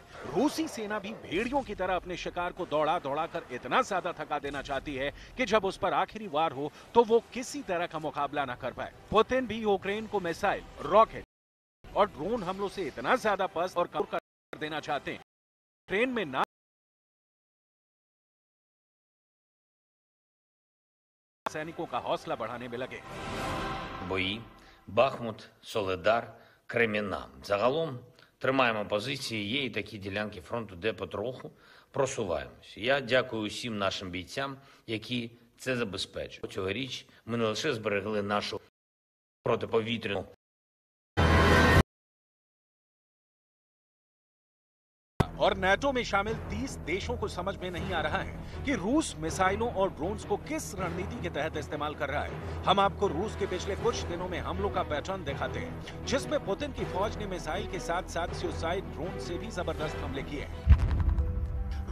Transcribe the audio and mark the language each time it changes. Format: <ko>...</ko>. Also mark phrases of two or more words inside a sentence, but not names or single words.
<hi>रूसी सेना भी भेड़ियों की तरह अपने शिकार को दौड़ा दौड़ा कर इतना ज्यादा थका देना चाहती है कि जब उस पर आखिरी वार हो तो वो किसी तरह का मुकाबला न कर पाए। पुतिन भी यूक्रेन को मिसाइल, रॉकेट और ड्रोन हमलों से इतना ज्यादा पस्त और कमजोर कर देना चाहते हैं। यूक्रेन में ना सैनिकों का हौसला बढ़ाने में लगे।</hi> <uk>Бої, Бахмут, Солидар, Кремінна. Загалом тримаємо позиції, є і такі ділянки фронту, де потроху просуваємось. Я дякую усім нашим бійцям, які це забезпечують. Цьогоріч ми не лише зберегли нашу протиповітряну</uk> <hi>और नेटो में शामिल 30 देशों को समझ में नहीं आ रहा है कि रूस मिसाइलों और ड्रोन्स को किस रणनीति के तहत इस्तेमाल कर रहा है। हम आपको रूस के पिछले कुछ दिनों में हमलों का पैटर्न दिखाते हैं, जिसमें पुतिन की फौज ने मिसाइल के साथ साथ सुसाइड ड्रोन से भी जबरदस्त हमले किए हैं।</hi>